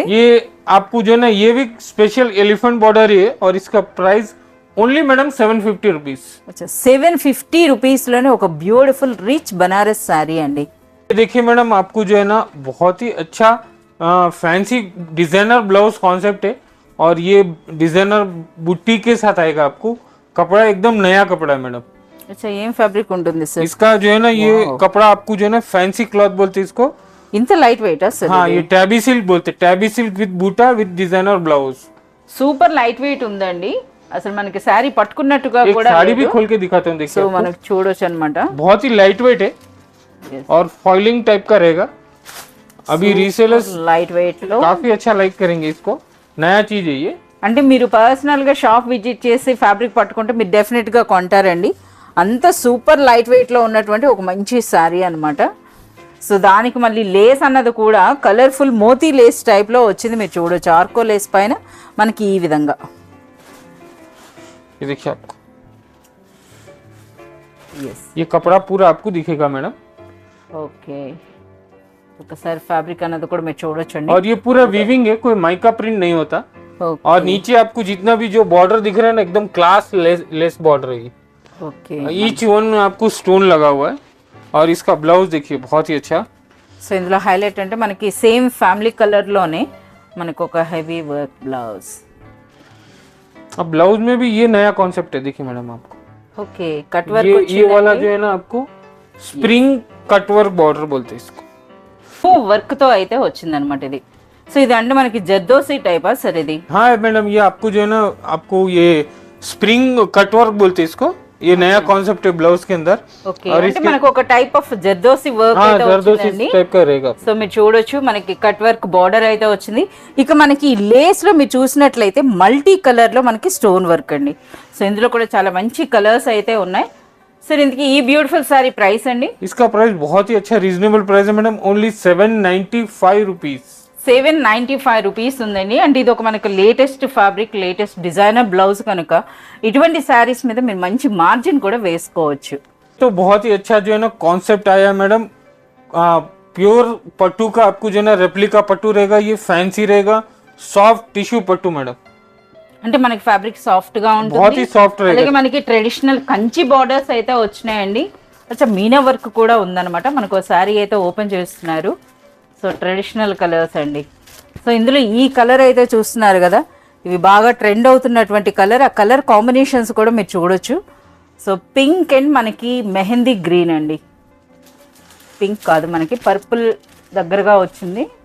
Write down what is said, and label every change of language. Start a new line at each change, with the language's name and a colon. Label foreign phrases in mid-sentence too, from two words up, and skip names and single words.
Hindi: ये आपको जो है ना ये भी
English: special elephant border
Hindi: है और इसका प्राइस
English: only madam 750 rupees.
Telugu: अच्छा 750 రూపీస్లోనే ఒక
English: beautiful rich Banaras saree
Telugu: అండి
Hindi: देखिए मैडम आपको जो है ना बहुत ही अच्छा
English: fancy designer blouse concept
Hindi: है और ये डिजाइनर बुट्टी के साथ आएगा। आपको कपड़ा एकदम नया कपड़ा है मैडम।
Telugu: अच्छा ఏం ఫ్యాబ్రిక్ ఉంటుంది సార్
Hindi: इसका जो है ना ये कपड़ा आपको जो है ना
English: fancy cloth
Hindi: बोलते हैं इसको।
Telugu: ఇంత
English: light weight
Telugu: సార్
Hindi: हाँ ये
English: tabby silk
Hindi: बोलते हैं,
English: tabby silk with buta with designer blouse. super light weight
Telugu: ఉందండి అసలు మనకి శారీ పట్టుకున్నట్టుగా
Hindi: एक
Telugu: కూడా
Hindi: साड़ी भी खोल के दिखाता हूँ देखिए
Telugu: సో
Hindi: आपको।
Telugu: మనకు చూడొచ్చు అన్నమాట
Hindi: बहुत ही
English: light weight
Hindi: है और फॉइलिंग टाइप का रहेगा। अभी रीसेलर्स
English: light weight
Telugu: లో
Hindi: काफी अच्छा लाइक करेंगे इसको, नया चीज है ये।
Telugu: అంటే మీరు పర్సనల్ గా
English: shop visit
Telugu: చేసి ఫ్యాబ్రిక్ పట్టుకుంటే మీరు డెఫినెట్ గా కొంటారండి అంత
English: super light weight
Telugu: లో ఉన్నటువంటి ఒక మంచి శారీ అన్నమాట సో దానికి మళ్ళీ లేస్ అన్నది కూడా కలర్ఫుల్ మోతీ లేస్ టైప్ లో వచ్చింది మీరు చూడొచ్చు ఆర్కో లేస్ పైన మనకి ఈ విధంగా
Hindi: ये देखिए आपको
Telugu: ఎస్
Hindi: ये कपड़ा पूरा आपको दिखेगा मैडम
Telugu: ఓకే ఒకసారి ఫ్యాబ్రిక్ అన్నది కూడా మీరు చూడొచ్చండి
Hindi: और ये पूरा वीविंग है, कोई
English: mica print
Hindi: नहीं होता। और नीचे आपको जितना भी जो बॉर्डर दिख रहा है ना एकदम
English: class lace border
Hindi: है।
Telugu: ఓకే
English: each one
Hindi: में आपको स्टोन लगा हुआ है और इसका ब्लाउज देखिए बहुत ही अच्छा।
Telugu: సో ఇందులో హైలైట్ అంటే మనకి
English: same family colour
Telugu: లోనే మనకు ఒక
English: heavy work blouse
Hindi: अब ब्लाउज में भी ये नया कॉन्सेप्ट है। देखिए मैडम आपको
English: OK cut work
Hindi: ये वाला जो है ना आपको
English: spring cut work border
Hindi: बोलते हैं इसको।
Telugu: వర్క్ తో అయితే వచ్చిందనమాట ఇది సో ఇది అంటే మనకి జర్దోసి టైపా సార్ ఇది
Hindi: हाँ मैडम ये आपको जो है ना आपको ये
English: spring cut work
Hindi: बोलते हैं इसको। ये नया कॉन्सेप्ट है ब्लाउज के अंदर
Telugu: ఓకే అంటే మనకు ఒక
English: type of zardosi work
Hindi: हाँ
Telugu: అయితే
Hindi: जरदोसी
Telugu: వచ్చిందండి
Hindi: टाइप का रहेगा।
Telugu: సో మీరు చూడొచ్చు మనకి
English: cut work border
Telugu: అయితే వచ్చింది ఇక మనకి లేస్ లో మీరు చూసినట్లయితే
English: multi colour
Telugu: లో మనకి
English: stone work
Telugu: అండి సో ఇందులో కూడా చాలా మంచి కలర్స్ అయితే ఉన్నాయి సార్ ఇందుకు ఈ
English: beautiful saree price
Telugu: అండి
Hindi: इसका प्राइस बहुत ही अच्छा
English: reasonable price
Hindi: है मैडम,
English: only 795 rupees.
Telugu: 795 రూపీస్ ఉందండి అంటే ఇది ఒక మనకు
English: latest fabric latest designer blouse
Telugu: కనుక ఇటువంటి శారీస్ మీద మీరు మంచి మార్జిన్ కూడా వేసుకోవచ్చు
Hindi: तो बहुत ही अच्छा जो है ना कॉन्सेप्ट आया है मैडम। प्योर पट्टू का आपको जो है ना रेप्लिका पट्टू रहेगा, ये फैंसी रहेगा,
English: soft tissue
Hindi: पट्टू मैडम,
Telugu: అంటే మనకి ఫ్యాబ్రిక్ సాఫ్ట్ గా
Hindi: बहुत
Telugu: ఉంటుంది
Hindi: ही सॉफ्ट रहेगा।
Telugu: అలాగే మనకి ట్రెడిషనల్ కంచి బార్డర్స్ అయితే వచ్చినాయండి అచ్చా మీనా వర్క్ కూడా ఉందన్నమాట మనకు ఒక శారీ అయితే ఓపెన్ చేస్తున్నారు సో
English: traditional colours
Telugu: అండి సో ఇందులో ఈ కలర్ అయితే చూస్తున్నారు కదా ఇవి బాగా ట్రెండ్ అవుతున్నటువంటి కలర్ ఆ
English: colour combinations
Telugu: కూడా మీరు చూడొచ్చు సో
English: pink and
Telugu: మనకి మెహందీ గ్రీన్ అండి, పింక్ కాదు మనకి పర్పుల్ దగ్గరగా వచ్చింది.